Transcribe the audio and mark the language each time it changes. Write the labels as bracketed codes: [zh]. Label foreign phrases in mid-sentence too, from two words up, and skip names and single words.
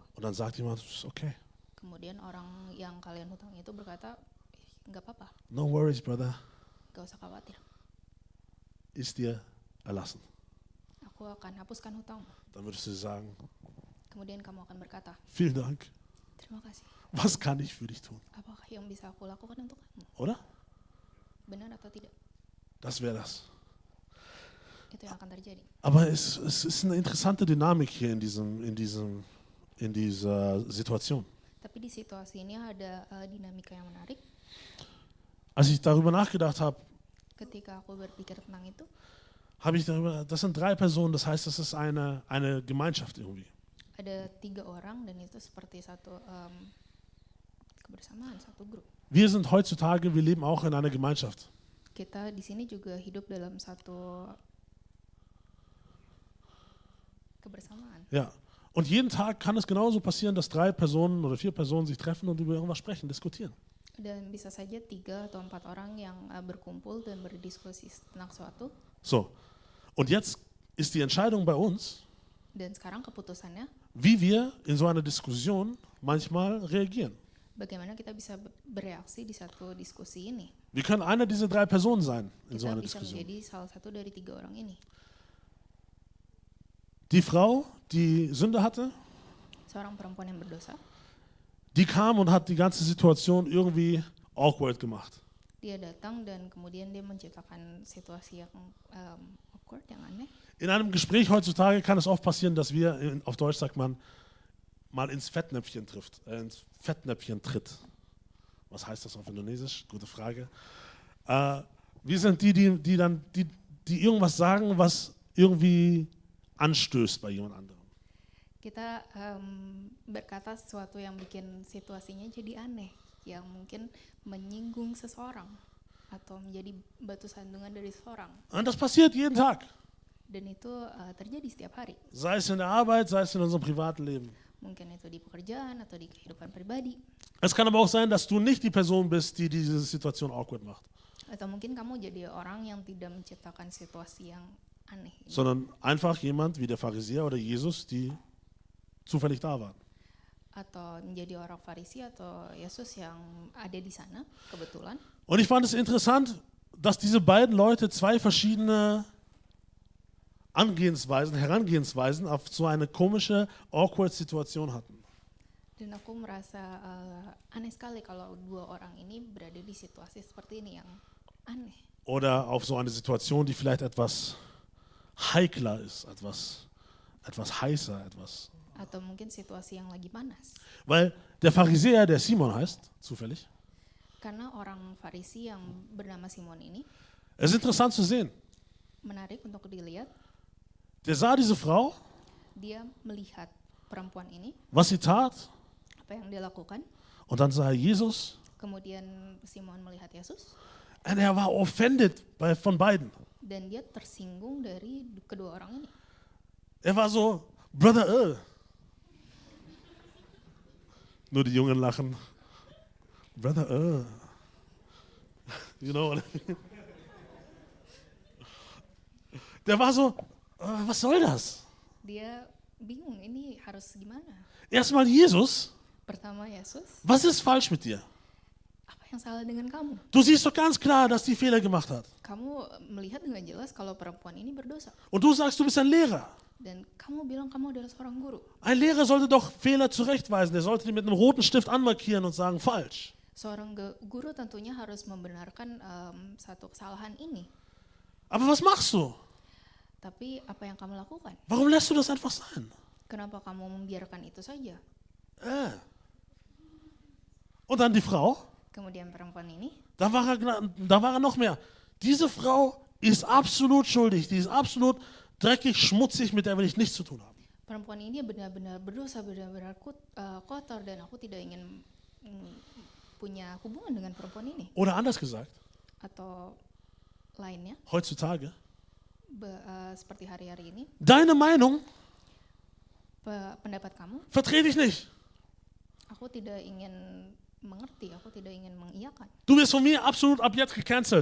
[de] Und dann sagt jemand, ist okay. [id] Kemudian orang yang kalian hutang itu berkata, nggak apa-apa, [en] No worries, brother. [id] gak usah khawatir. [de] Ist dir erlassen. [id] Aku akan hapuskan hutangmu. [de] Dann würdest du sagen, [id] Kemudian kamu akan berkata, [de] vielen Dank. [id] terima kasih. [de] Was kann ich für dich tun? [id] Apakah yang bisa aku lakukan untuk kamu? [de] Oder? [id] Benar atau tidak? [de] Das wäre das. [id] Itu yang akan terjadi. [de] Aber es ist eine interessante Dynamik hier in dieser Situation. [id] Tapi di situasi ini ada dinamika yang menarik. [de] Als ich darüber nachgedacht habe, [id] Ketika aku berpikir tentang itu, [de] das sind 3 Personen, das heißt, das ist eine Gemeinschaft irgendwie. [id] ada 3 orang dan itu seperti satu kebersamaan, satu grup. [de] Wir sind heutzutage, wir leben auch in einer Gemeinschaft. [id] Kita di sini juga hidup dalam satu kebersamaan. [de] Ja. Und jeden Tag kann es genauso passieren, dass 3 Personen oder 4 Personen sich treffen und über irgendwas sprechen, diskutieren. [id] Dan bisa saja 3 atau 4 orang yang berkumpul dan berdiskusi tentang sesuatu. [de] So. Und jetzt ist die Entscheidung bei uns, [id] Dan sekarang keputusannya [de] wie wir in so einer Diskussion manchmal reagieren. [id] bagaimana kita bisa bereaksi di satu diskusi ini. [de] Wir können einer dieser 3 Personen sein in so [id] Kita [de] einer [id] bisa [de] Diskussion. [id] menjadi salah satu dari 3 orang ini. [de] Die Frau, die Sünde hatte, [id] Seorang perempuan yang berdosa, [de] die kam und hat die ganze Situation irgendwie awkward gemacht. [id] dia datang dan kemudian dia menciptakan situasi yang awkward, yang aneh. [de] In einem Gespräch heutzutage kann es oft passieren, dass wir, auf Deutsch sagt man, mal ins Fettnäpfchen tritt. Was heißt das auf Indonesisch? Gute Frage. Wir sind die irgendwas sagen, was irgendwie anstößt bei jemand anderem. [id] Kita berkata sesuatu yang bikin situasinya jadi aneh, yang mungkin menyinggung seseorang atau menjadi batu sandungan dari seseorang. [de] Und das passiert jeden Tag. [id] Dan itu terjadi setiap hari. [de] Sei es in der Arbeit, sei es in unserem privaten Leben. [id] Mungkin itu di pekerjaan atau di kehidupan pribadi. [de] Es kann aber auch sein, dass du nicht die Person bist, die diese Situation awkward macht, [id] Atau mungkin kamu jadi orang yang tidak menciptakan situasi yang aneh. [de] sondern einfach jemand wie der Pharisäer oder Jesus, die zufällig da waren. [id] Atau menjadi orang Farisi atau Yesus yang ada di sana, kebetulan. [de] Und ich fand es interessant, dass diese beiden Leute 2 verschiedene Herangehensweisen auf so eine komische, awkward Situation hatten. [id] Dan aku merasa aneh sekali kalau 2 orang ini berada di situasi seperti ini yang aneh. [de] Oder auf so eine Situation, die vielleicht etwas heikler ist, etwas heißer, etwas. [id] Atau mungkin situasi yang lagi panas. [de] Weil der Pharisäer, der Simon heißt, zufällig, [id] Karena orang Farisi yang bernama Simon ini [de] Es ist interessant zu sehen. [id] menarik untuk dilihat, [de] Der sah diese Frau, [id] dia melihat perempuan ini, [de] was sie tat, [id] apa yang dia lakukan, [de] und dann sah er Jesus. [id] kemudian Simon melihat Yesus, [de] Und er war offended von beiden. [id] dan dia tersinggung dari kedua orang ini. [de] Er war so, Brother, Nur die Jungen lachen. [en] Brother, You know what I mean? [de] Der war so, was soll das? [id] Dia bingung, ini harus gimana? [de] Erstmal Jesus, [id] Pertama Yesus, [de] was ist falsch mit dir? [id] apa yang salah dengan kamu? [de] Du siehst doch ganz klar, dass die Fehler gemacht hat. [id] Kamu melihat dengan jelas kalau perempuan ini berdosa. [de] Und du sagst, du bist ein Lehrer. [id] Dan kamu bilang kamu adalah seorang guru. [de] Ein Lehrer sollte doch Fehler zurechtweisen. Der sollte die mit einem roten Stift anmarkieren und sagen, falsch. [id] Seorang guru tentunya harus membenarkan satu kesalahan ini. [de] Aber was machst du? [id] Tapi apa yang kamu lakukan? [de] Warum lässt du das einfach sein? [id] Kenapa kamu membiarkan itu saja? [de] Und dann die Frau, [id] Kemudian perempuan ini, [de] da war er noch mehr. Diese Frau ist absolut schuldig. Die ist absolut dreckig, schmutzig, mit der will ich nichts zu tun haben. [id] perempuan ini benar-benar berdosa, benar-benar kotor, dan aku tidak ingin punya hubungan dengan perempuan ini. [de] Oder anders gesagt, [id] Atau lainnya, [de] heutzutage, [id] seperti hari-hari ini, [de] deine Meinung [id] pendapat kamu, [de] vertrete ich nicht. [id] aku tidak ingin mengerti, aku tidak ingin mengiyakan. [de] Du wirst von mir absolut ab jetzt gecancelt.